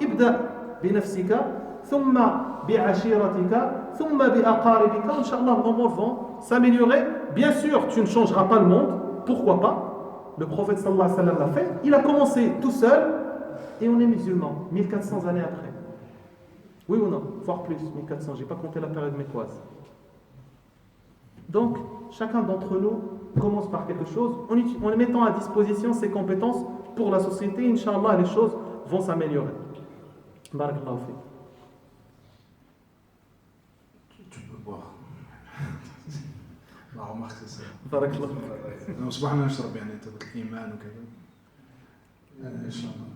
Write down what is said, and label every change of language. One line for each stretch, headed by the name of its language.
Arabic: ابدأ بنفسك ثم بعشيرتك ثم بأقاربك وإن شاء الله
French: les choses vont s'améliorer. Bien sûr, tu ne changeras pas le monde. Pourquoi pas? Le prophète sallallahu alayhi wa sallam l'a fait. Il a commencé tout seul et on est musulman 1400 années après. Oui ou non? Voire plus, 1400. Je n'ai pas compté la période mécoise. Donc, chacun d'entre nous commence par quelque chose en mettant à disposition ses compétences pour la société. Inch'Allah, les choses vont s'améliorer.
Arabic: Barakallahu fi.
French: Tu peux boire.
Arabic: ما
French: remarque c'est ça.
Arabic: بارك الله. صباحنا نشرب يعني الإيمان وكذا. إن شاء الله.